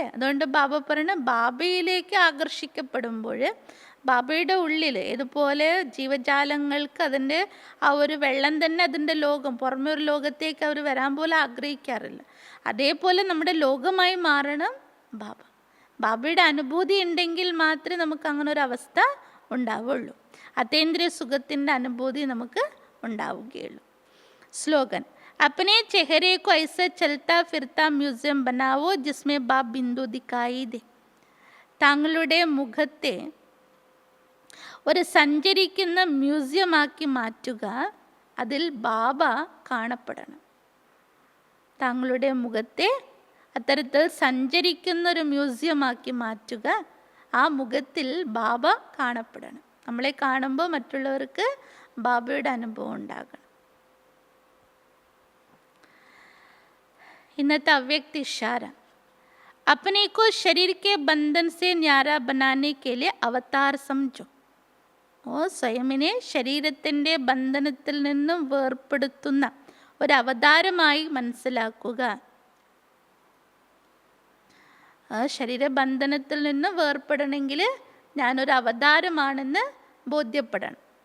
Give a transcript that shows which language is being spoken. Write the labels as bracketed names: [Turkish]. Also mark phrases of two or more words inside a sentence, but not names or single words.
[Malayalam] അതുകൊണ്ട് ബാബ പറയണ, ബാബയിലേക്ക് ആകർഷിക്കപ്പെടുമ്പോൾ ബാബയുടെ ഉള്ളിൽ ഇതുപോലെ ജീവജാലങ്ങൾക്ക് അതിൻ്റെ ആ ഒരു വെള്ളം തന്നെ അതിൻ്റെ ലോകം, പുറമേ ഒരു ലോകത്തേക്ക് അവർ വരാൻ പോലെ ആഗ്രഹിക്കാറില്ല. അതേപോലെ നമ്മുടെ ലോകമായി മാറണം ബാബ. ബാബയുടെ അനുഭൂതി ഉണ്ടെങ്കിൽ മാത്രമേ നമുക്ക് അങ്ങനെ ഒരു അവസ്ഥ ഉണ്ടാവുള്ളൂ. അതേന്ദ്രിയ സുഖത്തിൻ്റെ അനുഭൂതി നമുക്ക് ഉണ്ടാവുകയുള്ളൂ. സ്ലോഗൻ: [Hindi] अपने चेहरे को ऐसे चलता फिरता म्यूजियम बनाओ जिसमें बाप बिंदु दिखाई दे. [Malayalam] താങ്കളുടെ മുഖത്തെ ഒരു സഞ്ചരിക്കുന്ന മ്യൂസിയമാക്കി മാറ്റുക, അതിൽ ബാബ കാണപ്പെടണം. താങ്കളുടെ മുഖത്തെ അത്തരത്തിൽ സഞ്ചരിക്കുന്ന ഒരു മ്യൂസിയമാക്കി മാറ്റുക, ആ മുഖത്തിൽ ബാബ കാണപ്പെടണം. നമ്മളെ കാണുമ്പോൾ മറ്റുള്ളവർക്ക് ബാബയുടെ അനുഭവം ഉണ്ടാകണം. [Hindi] इन्नता अव्यक्त इशारा: अपने को शरीर के बंधन से न्यारा बनाने के लिए अवतार समझो. [Malayalam] സ്വയമിനെ ശരീരത്തിൻ്റെ ബന്ധനത്തിൽ നിന്നും വേർപ്പെടുത്തുന്ന ഒരു അവതാരമായി മനസ്സിലാക്കുക. ശരീരബന്ധനത്തിൽ നിന്ന് വേർപ്പെടണമെങ്കിൽ ഞാനൊരു അവതാരമാണെന്ന് ബോധ്യപ്പെടണം.